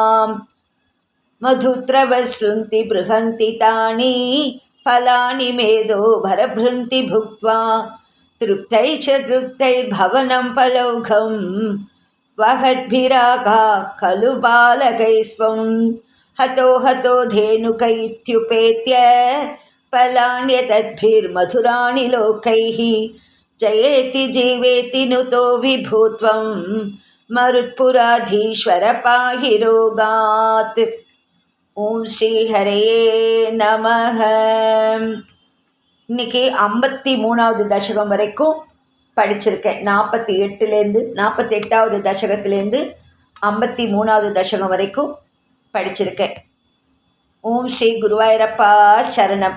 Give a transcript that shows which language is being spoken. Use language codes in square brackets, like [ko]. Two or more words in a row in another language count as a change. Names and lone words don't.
[sa] मधुत्रवसृन्ति बृहन्ति तानि फलानि मेधो भरभृन्ति भुक्त्वा तृप्तैः च तृप्तैर्भवनं फलौघं वहद्भिरागा खलु बालकैः स्वं हतो हतो धेनुक इत्युपेत्य फलान्यतद्भिर्मधुराणि लोकैः जयेति जीवेति नुतो विभूत्वं मरुत्पुराधीश्वर पाहि रोगात्। ओं श्री हरये நமஹ। [ta] இன்னைக்கு 53வது தசகம் வரைக்கும் படிச்சிருக்கேன். 48வது தசகத்திலேருந்து 53வது தசகம் வரைக்கும் படிச்சிருக்கேன். ஓம் ஸ்ரீ குருவாயூரப்பா சரணம்.